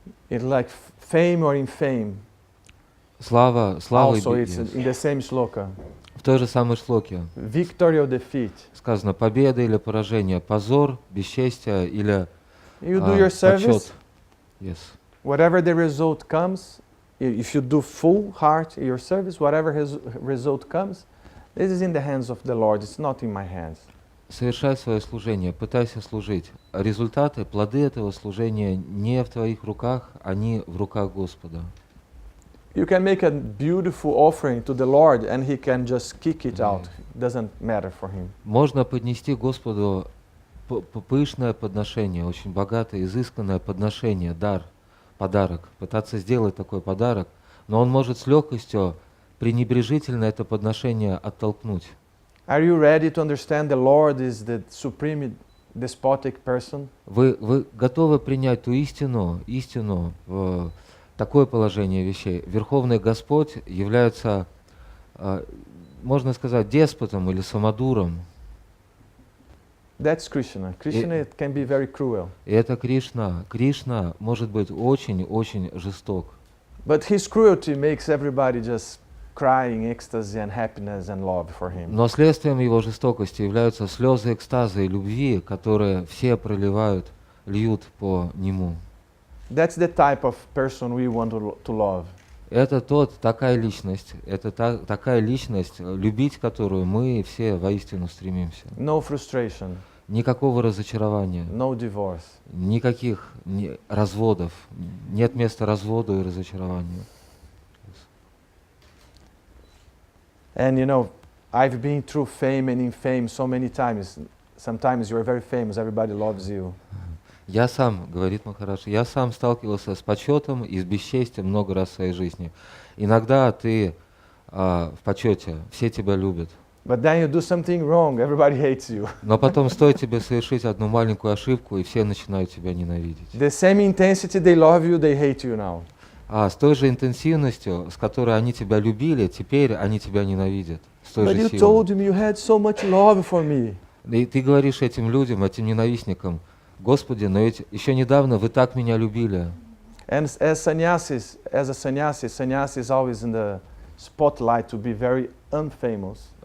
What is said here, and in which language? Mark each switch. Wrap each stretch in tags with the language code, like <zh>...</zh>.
<en>It's like fame or infame.</en> <ru>Слава</ru> <en>Also,</en> <ru>и</ru> <en>it's in the same shloka.</en> <ru>в той же самой шлоке</ru> <en>Victory or defeat.</en> <ru>сказано: победа или поражение, позор, бесчестие или</ru> <en>You do your service.</en> <ru>почет.</ru> <en>Yes. Whatever the result comes, if you do full heart your service, whatever his result comes, this is in the hands of the Lord. It's not in my hands.</en> <ru>совершай свое служение, пытайся служить. Результаты, плоды этого служения не в твоих руках, они в руках Господа.</ru> <en>You can make a beautiful offering to the Lord and He can just kick it out. It doesn't matter for Him.</en> <ru>Можно поднести Господу пышное подношение, очень богатое, изысканное подношение, дар, подарок, пытаться сделать такой подарок, но он может с легкостью пренебрежительно это подношение оттолкнуть.</ru> <en>Are you ready to understand the Lord is the supreme despotic person?</en> <ru>Вы готовы принять ту истину, такое положение вещей? Верховный Господь является, можно сказать, деспотом или самодуром.</ru> <en>That's Krishna. Krishna it can be very cruel.</en> <ru>И это Кришна. Кришна может быть очень-очень жесток.</ru> <en>But His cruelty makes everybody just cry in ecstasy and happiness and love for Him.</en> <ru>Но следствием его жестокости являются слезы экстаза и любви, которые все льют по нему.</ru> <en>That's the type of person we want to love.</en> <ru>Это такая личность, любить которую мы все воистину стремимся.</ru> <en>No frustration,</en> <ru>Никакого разочарования,</ru> <en>no divorce.</en> <ru>никаких разводов, нет места разводу и разочарованию.</ru> <en>And you know, I've been through fame and in fame so many times. Sometimes you're very famous, everybody loves you.</en> <ru>Я сам, говорит Махарадж, я сам сталкивался с почетом и с бесчестием много раз в своей жизни. Иногда ты в почете, все тебя любят.</ru> <en>But then you do something wrong, everybody hates you.</en> <ru>Но потом стоит тебе совершить одну маленькую ошибку, и все начинают тебя ненавидеть.</ru> <en>The same intensity they love you, they hate you now.</en> <ru>А с той же интенсивностью, с которой они тебя любили, теперь они тебя ненавидят. С той</ru> <en>But</en> <ru>же</ru> <en>you</en> <ru>силой.</ru> <en>told him you had so much love for me.</en> <ru>И ты говоришь этим людям, этим ненавистникам: Господи, но ведь еще недавно вы так меня любили.</ru> <en>And as a sannyasi is always in the spotlight to be very unfamous.</en>